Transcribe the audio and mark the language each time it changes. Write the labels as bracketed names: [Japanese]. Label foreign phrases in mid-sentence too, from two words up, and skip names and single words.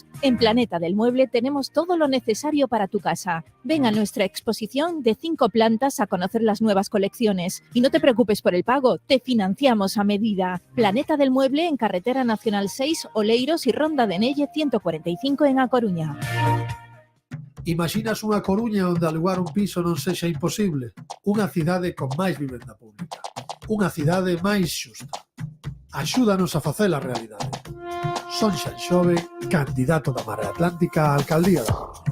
[Spanish] En Planeta del Mueble tenemos todo lo necesario para tu casa. Ven a nuestra exposición de 5 plantas a conocer las nuevas colecciones. Y no te preocupes por el pago, te financiamos a medida. Planeta del Mueble en Carretera Nacional 6, Oleiros y Ronda de Nelle 145 en A Coruña. [Galician] Imaginas unha Coruña onde alugar un piso non sexa imposible? Unha cidade con máis vivenda pública. Unha cidade máis xusta. Axúdanos a facela realidade. Son Xanxove, candidato da Marea Atlántica á Alcaldía da Coruña.